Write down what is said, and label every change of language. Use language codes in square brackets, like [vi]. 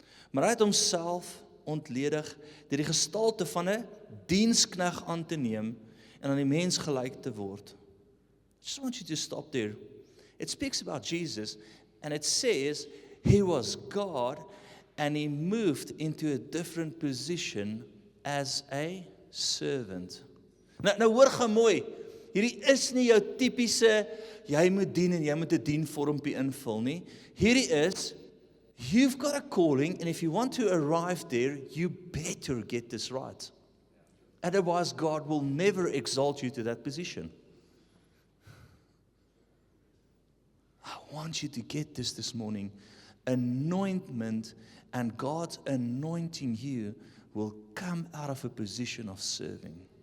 [af] Maar hy het homself ontledig deur die gestalte van 'n diensknegt aan te neem en aan die mens gelyk te word. [en] I just want you to stop there. It speaks about Jesus, and it says He was God and He moved into a different position as a servant. [af] Nou hoor gou mooi, hierdie is nie jou tipiese, jy moet dien en jy moet 'n dienvormpie invul nie. Hierdie is, [en] you've got a calling, and if you want to arrive there, you better get this right. Otherwise, God will never exalt you to that position. I want you to get this morning. Anointment, and God's anointing you will come out of a position of serving.